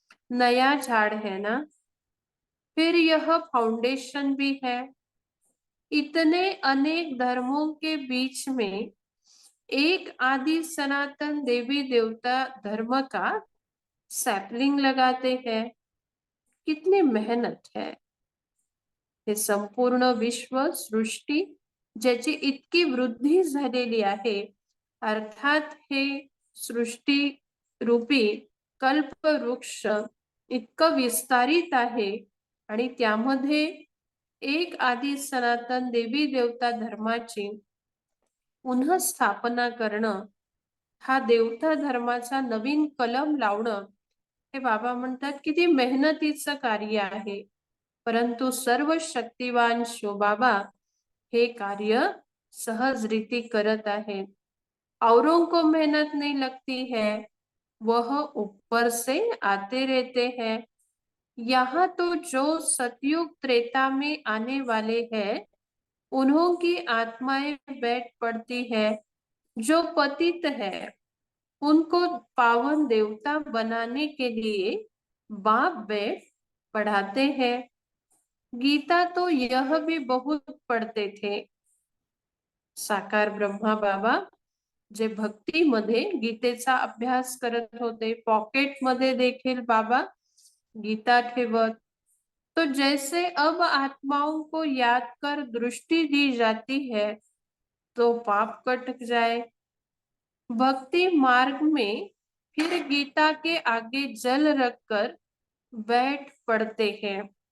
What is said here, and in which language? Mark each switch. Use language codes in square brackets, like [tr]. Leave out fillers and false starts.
[hi] नया झाड़ है ना, फिर यह फाउंडेशन भी है. इतने अनेक धर्मों के बीच में एक आदि सनातन देवी देवता धर्म का सैपलिंग लगाते हैं. कितनी मेहनत है. [mr] हे संपूर्ण विश्व सृष्टी ज्याची इतकी वृद्धी झालेली आहे, अर्थात हे सृष्टी रूपी कल्प वृक्ष इतकं विस्तारित आहे आणि त्यामध्ये एक आदि सनातन देवी देवता धर्माची पुनः स्थापना करणं, हा देवता धर्माचा नवीन कलम लावणं, हे बाबा म्हणतात किती मेहनतीचं कार्य आहे. परंतु सर्व शक्तिवान शिव बाबा हे कार्य सहज रीति करत आहेत. [hi] औरों को मेहनत नहीं लगती है, वह ऊपर से आते रहते हैं. यहाँ तो जो सतयुग त्रेता में आने वाले हैं, उन्हों की आत्माएं बैठ पड़ती है. जो पतित है उनको पावन देवता बनाने के लिए बाप बैठ पढ़ाते हैं. गीता तो यह भी बहुत पढ़ते थे. [mr] साकार ब्रह्मा बाबा जे भक्तीमध्ये गीतेचा अभ्यास करत होते, पॉकेट मध्ये देखील बाबा गीता ठेवत. [hi] तो जैसे अब आत्माओं को याद कर दृष्टि दी जाती है तो पाप कट जाए. भक्ति मार्ग में फिर गीता के आगे जल रखकर बैठ पड़ते हैं.